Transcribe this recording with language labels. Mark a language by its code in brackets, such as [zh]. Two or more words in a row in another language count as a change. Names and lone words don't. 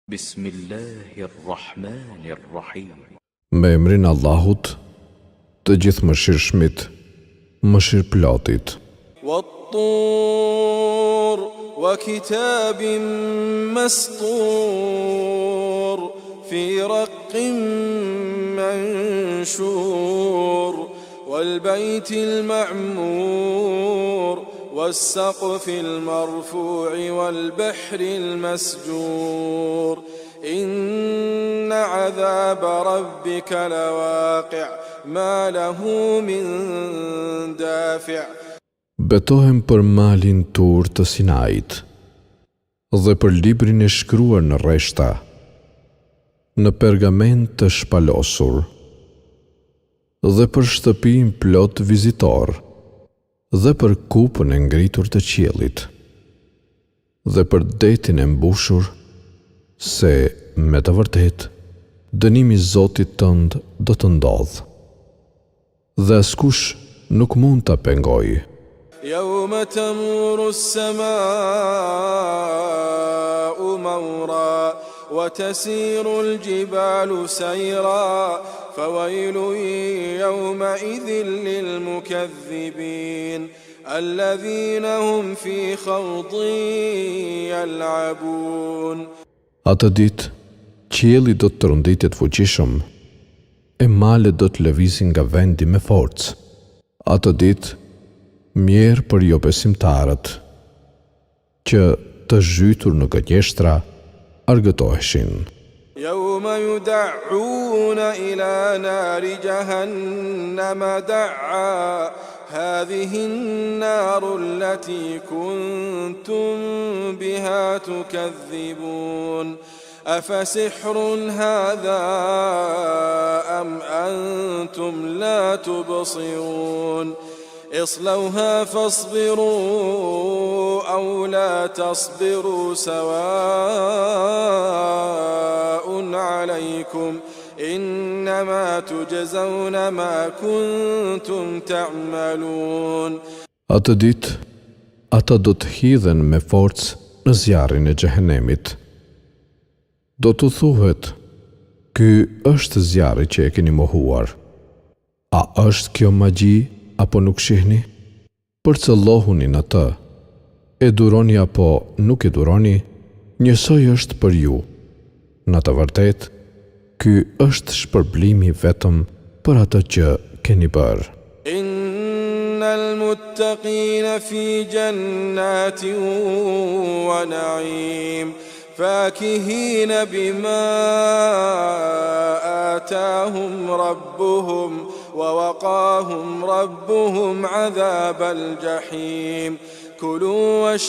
[ar] Bismillahirrahmanirrahim. [sq] Me emrin Allahut, të gjithëmëshirshmit, mëshirëplotit. [ar] والطور وكتاب مسطور في رق منشور والبيت المعمور والسقف المرفوع والبحر المسجور إن عذاب ربك لواقع ما له من دافع. [sq] Betohem për malin tur të Sinait dhe për librin e shkruar në rreshta, në pergament të shpalosur, dhe për shtëpinë plot vizitor, dhe për kupën e ngritur të qiellit, dhe për detin e mbushur, se me të vërtet dënimi i Zotit tënd do të ndodhë, dhe askush nuk mund ta pengojë. [ar] يوم تمور السماء مورا وتسير الجبال سيرا فويل يومئذ للمكذبين الذين هم في خوض يلعبون. [sq] Atë ditë, qielli do të tronditet fuqishëm, e malet do të lëvizin nga vendi me forcë. Atë ditë, mjerë për jo besimtarët, që të zhytur në gënjeshtra argëtoheshin. [ar] يوم يدعون إلى نار جهنم دعا هذه النار التي كنتم بها تكذبون أفسحر هذا أم أنتم لا تبصرون اصلوها فاصبروا أو لا تصبروا سواء عليكم إنما تجزون ما كنتم تعملون. [sq] Atë ditë, ata do të hidhen me forcë në zjarrin e xhehenemit. Do të thuhet, ky është zjarri që e keni mohuar. A është kjo magji apo nuk shihni? Përcëllohuni në të, e duroni apo nuk e duroni, njësoj është për ju. Në të vërtet, ky është shpërblimi vetëm për atë që keni bërë. [ar] إن المتقين في جنات ونعيم فاكهين بما آتاهم ربهم ووقاهم ربهم عذاب الجحيم كلوا